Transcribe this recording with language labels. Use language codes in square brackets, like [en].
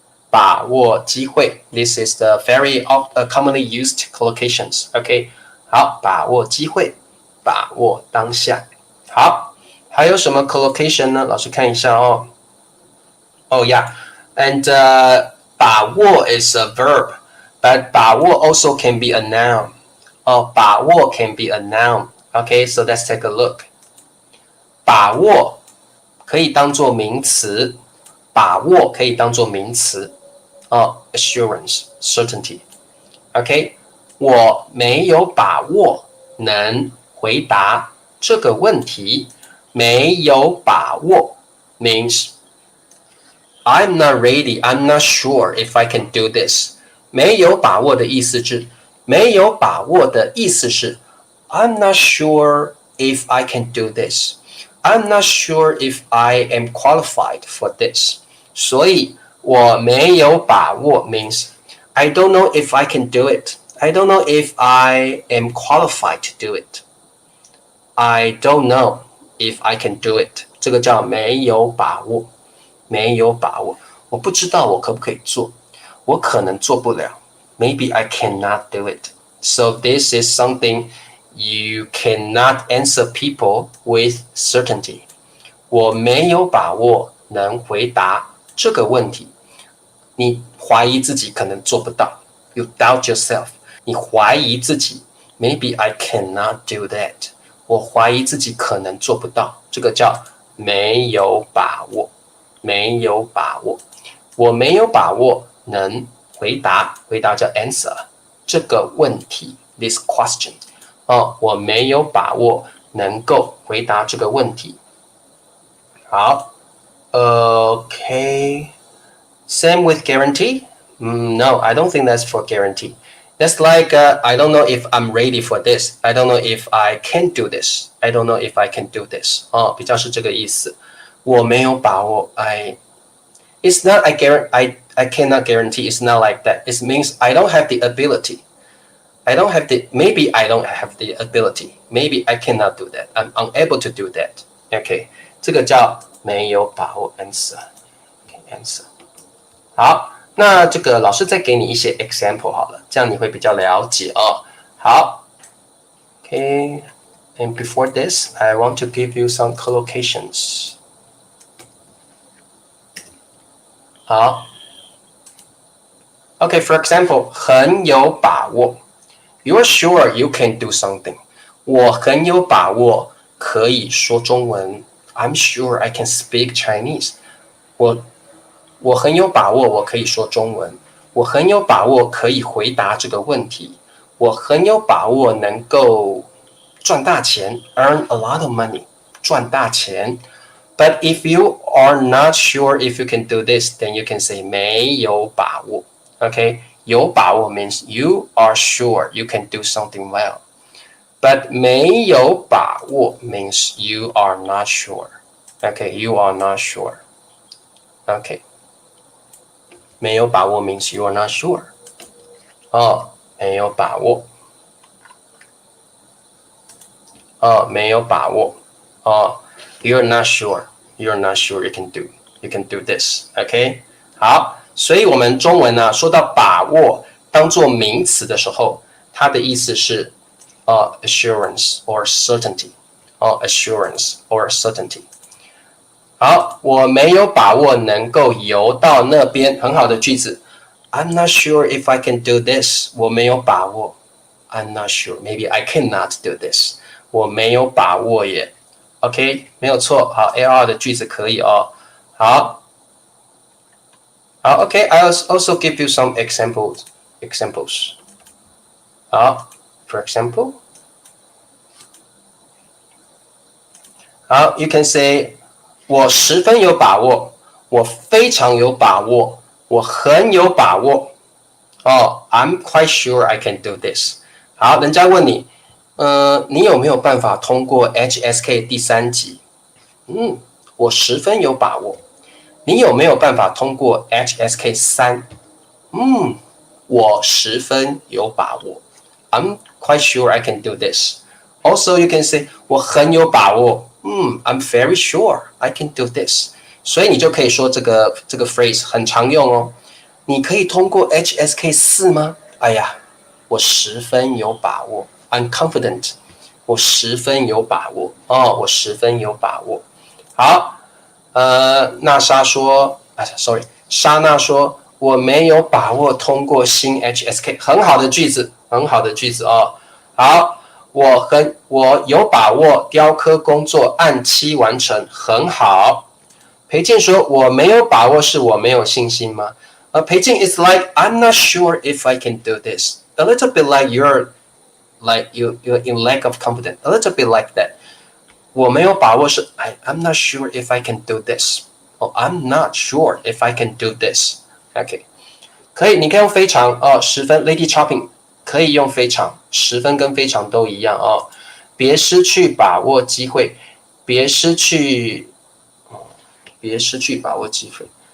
[zh] 把握机会 [en] This is the very commonly used collocations [zh] OK 好把握机会把握当下好还有什么 collocation 呢老师看一下哦哦呀 [en] And 把握 is a verb, but 把握 also can be a noun. 把握 can be a noun. Okay, so let's take a look. [zh] 把握可以当作名词，把握可以当作名词。 [en] assurance, certainty. [zh] OK, 我没有把握能回答这个问题。 [en] 没有把握 means I'm not ready, I'm not sure if I can do this. [zh] 没有把握的意思是，没有把握的意思是 [en] I'm not sure if I can do this. I'm not sure if I am qualified for this. [zh] 所以我没有把握 [en] means I don't know if I can do it. I don't know if I am qualified to do it. I don't know if I can do it. [zh] 这个叫没有把握，没有把握。我不知道我可不可以做，我可能做不了。 [en] Maybe I cannot do it. So this is something you cannot answer people with certainty. [zh] 我没有把握能回答这个问题。你怀疑自己可能做不到。 [en] You doubt yourself. [zh] 你怀疑自己。 [en] Maybe I cannot do that. [zh] 我怀疑自己可能做不到。这个叫没有把握。没有把握。我没有把握能回答。回答叫 answer. 这个问题 [en] this question. [zh] 我没有把握能够回答这个问题。 [en] 好 ，OK. Same with guarantee? No, I don't think that's for guarantee. That's like I don't know if I'm ready for this. I don't know if I can do this. I don't know if I can do this. [zh] 比较是这个意思。我没有把握。 [en] It's not I cannot guarantee. It's not like that. It means I don't have the ability. Maybe I don't have the ability. Maybe I cannot do that. I'm unable to do that. [zh] OK, 这个叫没有把握 answer. [en] Answer. [zh] 好，那这个老师再给你一些 example 好了，这样你会比较了解哦。好 ，OK. [en] And before this, I want to give you some collocations. 好 ，OK. For example, [zh] 很有把握。 [en] You're sure you can do something. [zh] 我很有把握可以说中文。 [en] I'm sure I can speak Chinese. [zh] 我很有把握我可以说中文。我很有把握可以回答这个问题。我很有把握能够赚大钱 [en] earn a lot of money [zh] 赚大钱。 [en] But if you are not sure if you can do this, then you can say 没有把握。 Okay, 有把握 means you are sure you can do something well. But 没有把握 means you are not sure. Okay, you are not sure. Okay. 没有把握 means you are not sure. [zh] 没有把握。没有把握。 [en] You're not sure. You're not sure you can do this. OK? [zh] 好，所以我们中文呢，说到把握当做名词的时候，它的意思是 [en] assurance or certainty. Assurance or certainty. [zh] 好，我没有把握能够游到那边。很好的句子。 [en] I'm not sure if I can do this. [zh] 我没有把握。 [en] I'm not sure. Maybe I cannot do this. [zh] 我没有把握耶。OK， 没有错。好 ，AR 的句子可以哦。 [en] 好 ，OK。I'll also give you some examples. Examples. 好 ，For example. 好 ，You can say. [zh] 我十分有把握，我非常有把握，我很有把握。 [en] I'm quite sure I can do this. [zh] 好，人家问你，你有没有办法通过 HSK 第3级？我十分有把握。你有没有办法通过 HSK 3？我十分有把握。 [en] I'm quite sure I can do this. Also, you can say [zh] 我很有把握。 [en] I'm very sure I can do this. [zh] 所以你就可以说这个 phrase 很常用哦。你可以通过 HSK 4吗？哎呀，我十分有把握。 [en] I'm confident. [zh] 我十分有把握。我十分有把握。好，娜莎说，sorry，莎娜说：“我没有把握通过新 HSK。” 很好的句子，很好的句子哦。好，我有把握雕刻工作按期完成，很好。裴静说：“我没有把握，是我没有信心吗？” [en] 裴静 is like I'm not sure if I can do this. A little bit like you're in lack of confidence. A little bit like that. [zh] 我没有把握是 [en] I'm not sure if I can do this. Oh, I'm not sure if I can do this. [zh] OK， 可以，你可以用非常哦，10分。Lady Chopping 可以用非常，10分跟非常都一样哦。别失去把握机会，别失去把握机会。